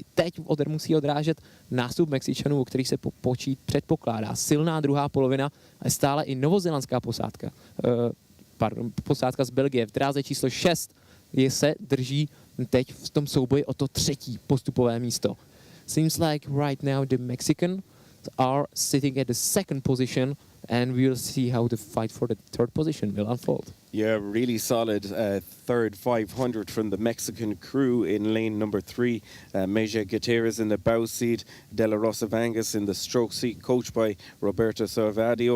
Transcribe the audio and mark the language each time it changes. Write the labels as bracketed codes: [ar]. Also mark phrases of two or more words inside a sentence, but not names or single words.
[cs] Teď musí odrážet nástup Mexičanů, o kterých se předpokládá. Silná 2. polovina a stále i novozélandská posádka. Posádka z Belgie v dráze číslo 6 se drží teď v tom souboji o to 3. postupové místo. [en] Seems like right now the Mexicans are sitting at the 2nd position, and we'll see how the fight for the 3rd position will unfold. Yeah, really solid third 500 from the Mexican crew in lane number 3. Meja Gutierrez in the bow seat, De La Rosa Vangas in the stroke seat, coached by Roberto Salvadio.